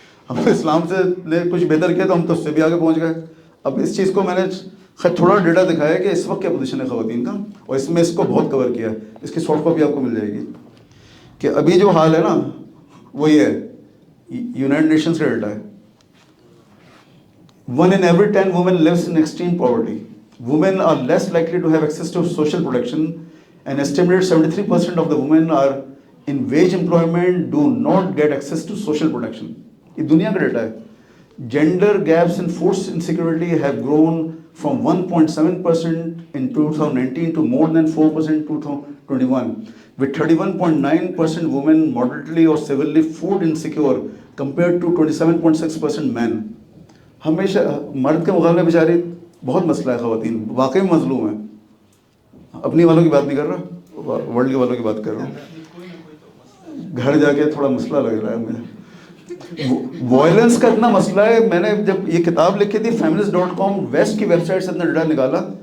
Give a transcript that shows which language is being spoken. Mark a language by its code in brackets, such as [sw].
[ur] ہم تو اسلام سے کچھ بہتر کیا تو ہم تو اس سے بھی آگے پہنچ گئے. اب اس چیز کو میں نے تھوڑا ڈیٹا دکھایا کہ اس وقت کیا پوزیشن ہے خواتین کا, اور اس میں اس کو بہت کور کیا ہے. اس کی سافٹ کاپی آپ کو مل جائے گی کہ ابھی جو حال ہے نا وہ یہ ہے, یونائٹڈ نیشنز کا ڈیٹا ہے. [en] 1 in every 10 women lives in extreme poverty. Women are less likely to have access to social protection. An estimated 73% of the women are in wage employment do not get access to social protection. [ur] یہ دنیا کا data ہے. [en] Gender gaps in food insecurity have grown from 1.7% in 2019 to more than 4% in 2021, with 31.9% women moderately or severely food insecure compared to 27.6% men. [ur] ہمیشہ مرد کے مقابلے بیچاری بہت مسئلہ ہے, خواتین واقعی مظلوم ہیں. اپنی والوں کی بات نہیں کر رہا, ورلڈ کے والوں کی بات کر رہا ہوں. گھر جا کے تھوڑا مسئلہ لگ رہا ہے مجھے. وائلنس کا اتنا مسئلہ ہے, میں نے جب یہ کتاب لکھی تھی feminist.com ویسٹ کی ویب سائٹ سے اتنا ڈیٹا نکالا.